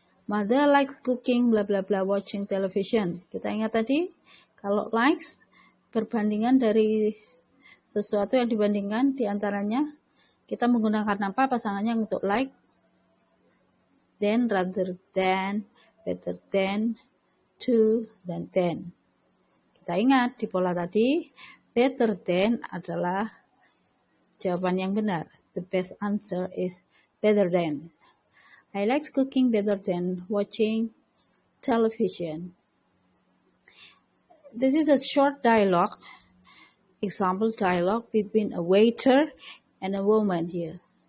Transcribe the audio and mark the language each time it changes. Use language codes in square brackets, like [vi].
[en] Mother likes cooking, bla bla bla, watching television. [id] Kita ingat tadi, kalau likes, perbandingan dari sesuatu yang dibandingkan diantaranya, kita menggunakan apa pasangannya untuk like? [en] Then, rather than, better than, to, [id] dan [en] then. [id] Kita ingat di pola tadi, better than adalah jawaban yang benar. [en] The best answer is better than. I like cooking better than watching television. This is a short dialogue, example dialogue between a waiter and a woman here.